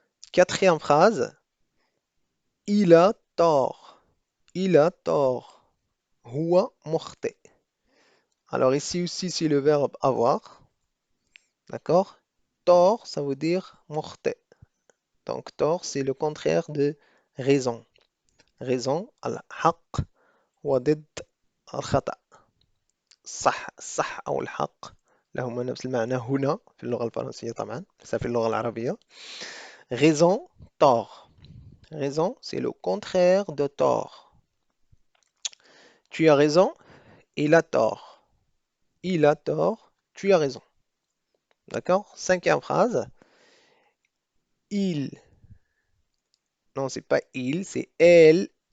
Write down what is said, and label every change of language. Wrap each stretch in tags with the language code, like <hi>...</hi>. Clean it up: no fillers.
<fr>Quatrième phrase. Il a tort. Il a tort.</fr> <ar>هو مخطئ.</ar> <fr>Alors ici aussi, c'est le verbe avoir. D'accord? Tort, ça veut dire مخطئ. Donc tort, c'est le contraire de raison.</fr> <ar>raison, الحق وضد الخطأ. الصح أو الحق لهما نفس المعنى هنا في اللغة الفرنسية طبعا ليس في اللغة العربية.</ar> <fr>Raison, tort. Raison, c'est le contraire de tort. Tu as raison, il a tort. Il a tort, tu as raison. D'accord? Cinquième phrase. Il, non, c'est pas il, c'est elles.</fr>